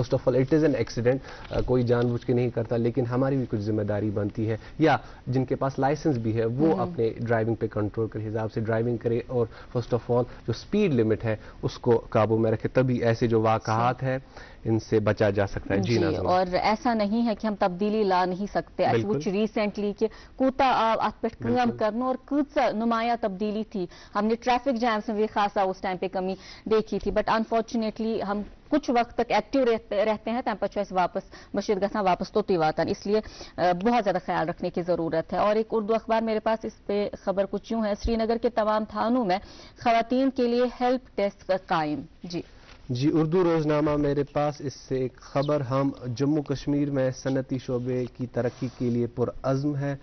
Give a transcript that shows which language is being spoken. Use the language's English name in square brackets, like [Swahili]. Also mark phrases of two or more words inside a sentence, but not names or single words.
[English] First of all it is an accident, [Urdu] کوئی جان بوجھ کے نہیں کرتا، لیکن ہماری بھی کچھ ذمہ داری بنتی ہے، یا جن کے پاس لائسنس بھی ہے وہ اپنے ڈرائیونگ پہ کنٹرول کے حساب سے ڈرائیونگ کرے، اور [English] first of all [Urdu] جو [English] speed limit [Urdu] ہے اس کو قابو میں رکھے، تبھی ایسے جو واقعات ہے ان سے بچا جا سکتا ہے. جی ناظرین, اور ایسا نہیں ہے کہ ہم تبدیلی لا نہیں سکتے۔ کچھ ریسنٹلی کہ کوتا آپ پہ کام کرنا اور کچھ نمایاں تبدیلی تھی، ہم نے [English] traffic jams [Urdu] میں بھی خاصا اس ٹائم پہ کمی دیکھی تھی, [English] but unfortunately [Urdu] ہم کچھ وقت تک ایکٹو رہتے ہیں, [Kashmiri] تم پے واپس مشید گسہ واپس تہ واتن, [Urdu] اس لیے بہت زیادہ خیال رکھنے کی ضرورت ہے. اور ایک اردو اخبار میرے پاس، اس پہ خبر کچھ یوں ہے، سری نگر کے تمام تھانوں میں خواتین کے لیے [English] help desk [Urdu] قائم. جی اردو روزنامہ میرے پاس، اس سے ایک خبر، ہم جموں کشمیر میں صنعتی شعبے کی ترقی کے لیے پرعزم ہے.